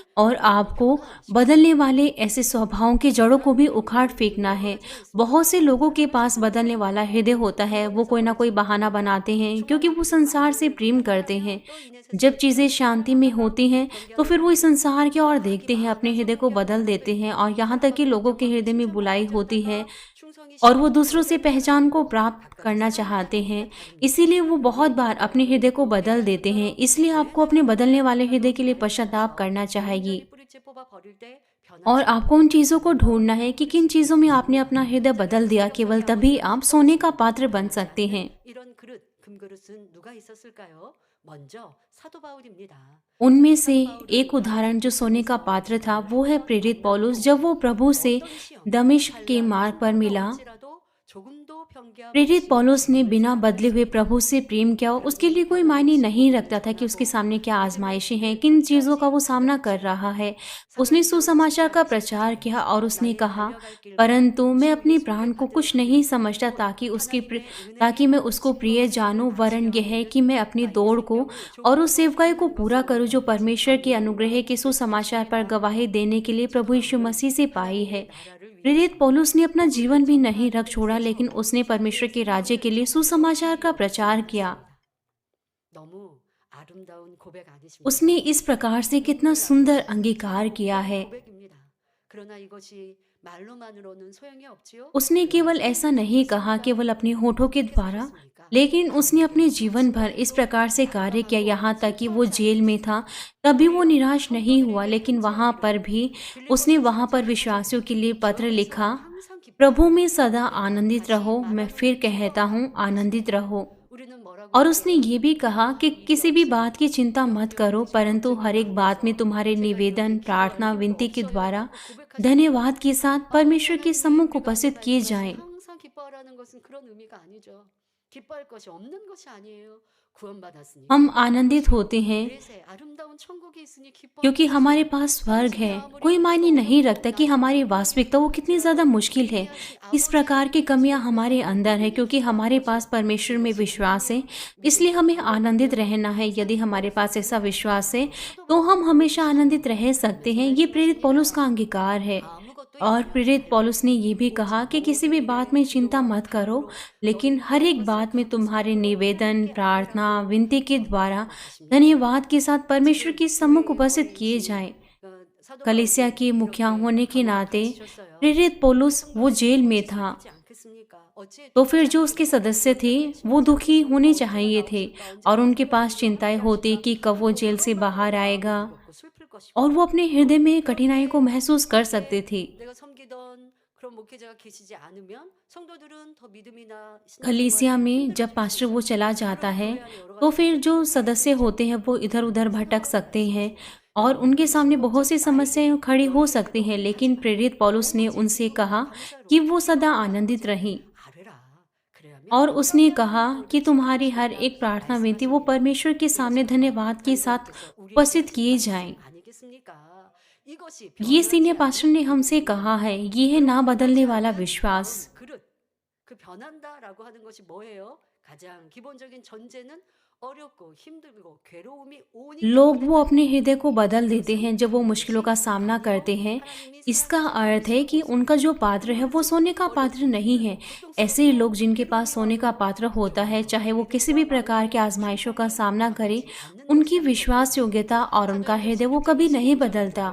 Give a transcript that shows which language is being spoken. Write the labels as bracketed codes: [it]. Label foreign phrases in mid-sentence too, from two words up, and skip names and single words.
[hi] और [ko] 하나님은 [hi] आपको [ko] 변화시켜야 [hi] बदलने [ko] 돼요. [hi] वाले ऐसे स्वभावों की जड़ों को भी [ko] 하나님의 [hi] उखाड़ [ko] 경계는 [hi] फेंकना [ko] 여러 [hi] है। [ko] 가지가 있습니다. [hi] बहुत से लोगों के [ko] 사람을 [hi] पास बदलने [ko] 사랑하잖아요. [hi] वाला हृदय होता है, [ko] 그로 [hi] वो [ko] 인해서 [hi] कोई ना कोई [ko] 버리지 [hi] बहाना [ko] 못하고 [hi] बनाते हैं क्योंकि [ko] 충만한 [hi] वो [ko] 믿음을 [hi] संसार से [ko] 만들려고 [hi] प्रेम करते हैं। [ko] 한다면 또 이내 [hi] जब [ko] 세상의 [hi] चीज़ें [ko] 필요를 [hi] शांति में [ko] 따라가다가 [hi] होती हैं तो फिर वो इस [ko] 변경하다가 [hi] संसार की ओर [ko] 악이 [hi] देखते हैं, अपने [ko] 많아서 [hi] हृदय को बदल [ko] 변경받을 수도 [hi] देते हैं और [ko] 있고 [hi] यहाँ तक कि [ko] 사랑받고 [hi] लोगों के हृदय [ko] 인정받고 [hi] में बुराई [ko] 칭찬받고자 [hi] होती है [ko] 하다가 충성이 [hi] और वो [ko] 식고 [hi] दूसरों से [ko] 거절당하게 [hi] पहचान को [ko] 되고 [hi] प्राप्त [ko] 각각의 [hi] करना [ko] 사랑의 [hi] चाहते हैं। [ko] 방식이 다릅니다. [hi] इसीलिए वो बहुत [ko] 우리는 [hi] बार अपने हृदय को बदल [ko] 깨닫는 [hi] देते हैं। [ko] 대로 [hi] इसलिए आपको अपने [ko] 죄는 [hi] बदलने [ko] 내가 [hi] वाले हृदय [ko] 하나도 [hi] के लिए [ko] 바르지 [hi] पश्चाताप [ko] 않아서 [hi] करना [ko] 온전히 [hi] चाहिए [ko] 뿌리째 뽑아 버릴 때 [hi] और [ko] 변하지 [hi] आपको उन [ko] 않는 [hi] चीज़ों को ढूंढना है कि किन चीज़ों में आपने अपना हृदय बदल [ko] 굉장히 [hi] दिया। केवल [ko] 성격적인 [hi] तभी [ko] 아버지가 [hi] आप सोने का [ko] 싶어하시는 [hi] पात्र बन [ko] 변하지 [hi] सकते [ko] 않는 [hi] हैं। [ko] 이런 그릇, 금그릇은 누가 있었을까요? 먼저 사도 바울입니다. [hi] उनमें से [ko] 사도 바울은 [hi] एक उदाहरण जो सोने का [ko] 다메섹에서 [hi] पात्र था वो है [ko] 한번 [hi] प्रेरित पौलुस। [ko] 만남으로 [hi] जब वो प्रभु से [ko] 어떤 시험, [hi] दमिश्क के [ko] 환란, [hi] मार्ग पर [ko] 풍파가 [hi] मिला, [ko] 올지라도 조금도 변개함 [hi] प्रेरित [ko] 없이 [hi] पौलुस ने बिना [ko] 믿음을 [hi] बदले हुए [ko] 사랑했습니다. [hi] प्रभु से प्रेम किया। उसके लिए [ko] 그러니 [hi] कोई मायने [ko] 변함없이 [hi] नहीं [ko] 복음을 [hi] रखता था कि उसके [ko] 전하고 [hi] सामने क्या [ko] 믿음의 [hi] आजमाइशें हैं, [ko] 길을 [hi] किन चीज़ों का वो [ko] 끝까지 [hi] सामना कर [ko] 가르치고 [hi] रहा है। उसने [ko] 사도행전 [hi] सुसमाचार [ko] 20장 [hi] का प्रचार [ko] 14절에 [hi] किया और उसने [ko] 나의 [hi] कहा, [ko] 달려갈 길과 [hi] परंतु मैं [ko] 주님의 [hi] अपने [ko] 소개 [hi] प्राण को [ko] 받은 [hi] कुछ नहीं [ko] 길은 [hi] समझता [ko] 곧 [hi] ताकि [ko] 하나님의 [hi] मैं [ko] 은혜로 [hi] उसको प्रिय [ko] 증거가 되는 [hi] जानूं, वरन यह है [ko] 아시아와는 [hi] कि मैं अपनी [ko] 나의 [hi] दौड़ को [ko] 생명을 [hi] और उस [ko] 조금 더 [hi] सेवकाई को [ko] 얻는 [hi] पूरा [ko] 것을 [hi] करूं जो परमेश्वर के अनुग्रह [ko] 간구와 [hi] के सुसमाचार पर [ko] 고백했습니다. [hi] गवाही देने के लिए प्रभु यीशु [ko] 저는 [hi] मसीह से पाई है। [ko] 하나님의 나라를 [hi] प्रेरित [ko] 위해서 [hi] पौलुस ने अपना [ko] 복음을 [hi] जीवन भी नहीं रख [ko] 전파하는 데 [hi] छोड़ा, [ko] 있어서 [hi] लेकिन उसने परमेश्वर [ko] 자기의 [hi] के राज्य के [ko] 생명을 [hi] लिए [ko] 조금도 [hi] सुसमाचार का [ko] 포기하지 [hi] प्रचार किया। [ko] 않았습니다. 너무 아름다운 고백 [hi] उसने [ko] 아니십니까? [hi] इस प्रकार से कितना [ko] 눈물 [hi] सुंदर [ko] 나는 [hi] अंगीकार किया [ko] 참혹한 [hi] है। [ko] 고백입니다. 그러나 이것이 말로만으로는 소용이 없지요. [hi] उसने केवल [ko] 그래야지 [hi] ऐसा नहीं कहा [ko] 하셨습니까? [hi] केवल अपने होठों के [ko] 어떻게 [hi] द्वारा, [ko] 사셨습니까? [hi] लेकिन उसने अपने [ko] 감옥에 [hi] जीवन भर इस [ko] 수고하기도 [hi] प्रकार से कार्य किया। [ko] 낙방하고 [hi] यहाँ तक कि वो [ko] 슬퍼하지 [hi] जेल में था, [ko] 않으셨습니까? [hi] तभी वो [ko] 오히려 [hi] निराश नहीं हुआ, [ko] 성도들에게 [hi] लेकिन वहाँ पर [ko] 편지하기로 [hi] भी [ko] 빌립보 [hi] उसने वहाँ पर [ko] 전서를 [hi] विश्वासियों के [ko] 써서 [hi] लिए [ko] 주 [hi] पत्र [ko] 안에서 [hi] लिखा, [ko] 항상 [hi] प्रभु [ko] 기뻐하라. [hi] में सदा [ko] 우리가 [hi] आनंदित [ko] 다시 [hi] रहो। मैं [ko] 말하노니 [hi] फिर कहता [ko] 기뻐하라. [hi] हूँ, आनंदित रहो। [ko] 우리는 뭐라고 [hi] और उसने [ko] 했어요? [hi] ये भी कहा कि [ko] 일이 [hi] किसी भी बात की [ko] 없습니다. [hi] चिंता मत करो, [ko] 염려되지 [hi] परंतु हर एक [ko] 걱정이 [hi] बात में [ko] 마음에서 [hi] तुम्हारे [ko] 제가 [hi] निवेदन, [ko] 이렇게 기도할 [hi] प्रार्थना, [ko] 힘도 [hi] विनती के द्वारा [ko] 없어요라고 고백하시는 [hi] धन्यवाद [ko] 겁니다. [hi] के साथ परमेश्वर के [ko] 하나님이 [hi] सम्मुख [ko] 우리 가운데 [hi] उपस्थित किए [ko] 말씀하신 [hi] जाएं। [ko] 항상 기뻐하라는 것은 그런 의미가 아니죠. 기뻐할 것이 없는 것이 아니에요. 구원받았으니 [hi] हम [ko] 기뻐하는 [hi] आनंदित [ko] 것이요. [hi] होते हैं [ko] 그래서 아름다운 천국이 있으니 기뻐하는 [hi] क्योंकि हमारे [ko] 것이요. [hi] पास स्वर्ग है। [ko] 현실이 아무리 [hi] कोई मायने [ko] 힘들고 [hi] नहीं [ko] 어렵고 [hi] रखता कि [ko] 나를 [hi] हमारी [ko] 괴롭게 [hi] वास्तविकता वो कितनी ज़्यादा [ko] 할지라도 [hi] मुश्किल है, [ko] 회개하신 [hi] किस प्रकार की [ko] 아버지의 [hi] कमियां [ko] 말씀을 [hi] हमारे [ko] 위해서 [hi] अंदर है, [ko] 우리는 [hi] क्योंकि हमारे [ko] 기뻐하는 [hi] पास [ko] 것이요. [hi] परमेश्वर में [ko] 이것이 [hi] विश्वास है, [ko] 우리의 [hi] इसलिए [ko] 믿음의 [hi] हमें आनंदित [ko] 기본이요. [hi] रहना है। यदि [ko] 항상 [hi] हमारे पास [ko] 기뻐할 수 [hi] ऐसा [ko] 있는 [hi] विश्वास है [ko] 것이요. 사도 [hi] तो हम [ko] 바울은 [hi] हमेशा [ko] 그것이 [hi] आनंदित रह सकते [ko] 그래서 [hi] हैं। ये प्रेरित पौलुस का [ko] 말씀하십니다. [hi] अंगीकार है। [ko] 아무것도 [hi] और [ko] 염려 [hi] प्रेरित [ko] 말고 [hi] पौलुस ने ये भी कहा [ko] 오직 [hi] कि किसी भी [ko] 모든 [hi] बात [ko] 일에 [hi] में चिंता [ko] 기도와 [hi] मत करो, [ko] 간구로 [hi] लेकिन [ko] 너희 [hi] हर [ko] 구할 [hi] एक [ko] 것을 [hi] बात में तुम्हारे [ko] 감사함으로 [hi] निवेदन, [ko] 함께 [hi] प्रार्थना, [ko] 아뢰라고 [hi] विनती के द्वारा [ko] 하십니다. [hi] धन्यवाद के साथ परमेश्वर [ko] 지금 [hi] के सम्मुख [ko] 교회의 [hi] उपस्थित किए [ko] 어린이신 [hi] जाएं। [ko] 사도 [hi] कलीसिया [ko] 바울도 [hi] के मुखिया [ko] 이렇게 [hi] होने के [ko] 감옥에 [hi] नाते [ko] 갇히셨어요. [hi] प्रेरित पौलुस वो [ko] 성도들이 [hi] जेल में [ko] 어찌 [hi] था, [ko] 슬프지 않겠습니까? 어찌 [hi] तो [ko] 두렵지 [hi] फिर जो उसके [ko] 않겠습니까? [hi] सदस्य थे [ko] 그렇죠. [hi] वो दुखी होने [ko] 언제나 [hi] चाहिए थे [ko] 나오실까? 언제나 [hi] और उनके [ko] 생명의 [hi] पास [ko] 길로 [hi] चिंताएं [ko] 함께 [hi] होती [ko] 하실까? [hi] कि कब वो [ko] 또 [hi] जेल से [ko] 그런 [hi] बाहर [ko] 마음으로 [hi] आएगा, [ko] 마음이 무겁고 슬플 [hi] और [ko] 것이고 [hi] वो अपने हृदय में कठिनाई को [ko] 그런데 [hi] महसूस कर सकते [ko] 그렇게 [hi] थे। [ko] 내가 섬기던 그런 목회자가 계시지 않으면 성도들은 더 믿음이나 [hi] कलीसिया [ko] 신앙생활에 [hi] में [ko] 힘들어질 [hi] जब [ko] 수 [hi] पास्टर वो [ko] 있어요. [hi] चला जाता [ko] 그러면 [hi] है [ko] 교회 안에 여러 [hi] तो [ko] 가지 [hi] फिर जो [ko] 문제가 생길 수 [hi] सदस्य [ko] 있죠. [hi] होते हैं वो इधर उधर भटक [ko] 상황이 [hi] सकते [ko] 있을 수 [hi] हैं [ko] 있죠. [hi] और उनके [ko] 그러나 [hi] सामने बहुत सी [ko] 걱정이 [hi] समस्याएं [ko] 말고 [hi] खड़ी हो [ko] 너희 [hi] सकती हैं, [ko] 기도하지 [hi] लेकिन [ko] 마. [hi] प्रेरित पौलुस ने [ko] 오직 [hi] उनसे [ko] 기도와 [hi] कहा [ko] 감사로 [hi] कि वो सदा [ko] 기도와 [hi] आनंदित [ko] 간구를 [hi] रहें [ko] 아뢰라. 그래야면 [hi] और उसने [ko] 놀랍게 [hi] कहा [ko] 하나님이 [hi] कि [ko] 너희를 [hi] तुम्हारी हर [ko] 칭찬하신다 [hi] एक प्रार्थना विनती वो [ko] 말씀하십니다. [hi] परमेश्वर के सामने [ko] 이것이 [hi] धन्यवाद के साथ [ko] 담임자께서 우리에게 [hi] उपस्थित [ko] 하신 [hi] किए [ko] 말씀 [hi] जाएं। [ko] 아니겠습니까? 이것이 [hi] ये [ko] 변하지 [en] senior pastor [ko] 않는 [hi] ने हमसे [ko] 믿음입니다. [hi] कहा है, ये है ना [ko] 그리고 [hi] बदलने [ko] 변하지 [hi] वाला [ko] 않는 [hi] विश्वास। [ko] 마음 그릇. 그 변한다라고 하는 것이 뭐예요? 가장 기본적인 전제는 어렵고 힘들고 괴로움이 오니까 [hi] लोग वो अपने [ko] 변한다는 [hi] हृदय को [ko] 거예요. [hi] बदल देते [ko] 이것은 [hi] हैं जब वो मुश्किलों का [ko] 반드시 [hi] सामना [ko] 아니요. [hi] करते हैं। [ko] 하나님이 [hi] इसका [ko] 사랑하시는 [hi] अर्थ है कि [ko] 것이 [hi] उनका जो पात्र है वो सोने का पात्र नहीं है। ऐसे लोग जिनके पास सोने का पात्र होता है, चाहे वो किसी भी प्रकार के आजमाइशों का सामना करें, उनकी विश्वास योग्यता और उनका हृदय वो कभी नहीं बदलता।